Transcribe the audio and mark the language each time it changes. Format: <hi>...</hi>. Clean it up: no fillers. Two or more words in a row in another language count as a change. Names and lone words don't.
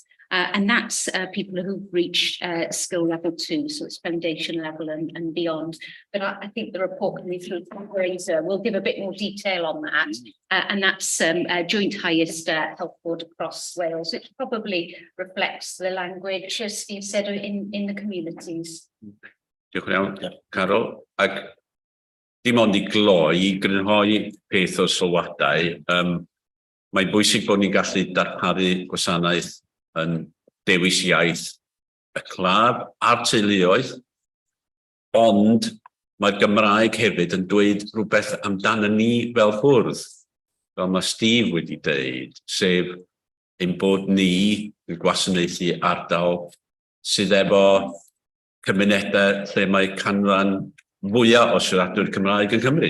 <en>And that's people who've reached skill level 2, so it's foundation level and beyond. But I think the report coming through from Fraser will give a bit more detail on that. And that's joint highest health board across Wales, which probably reflects the language, as Steve said, in the communities.</en> <cy>Diolch yn iawn, Carol. Ac dim ond I gloi, grynhoi peth o sylwadau. Mae'n bwysig bod ni'n gallu darparu gwasanaeth yn dewis iaith y claf a'r teuluoedd, ond mae'r Gymraeg hefyd yn dweud rhywbeth amdano ni fel fwrdd, fel mae Steve wedi dweud, sef ein bod ni yn gwasanaethu ardal sydd efo cymunedau lle mae canran fwyaf o siaradwyr Cymraeg yn Cymru.</cy>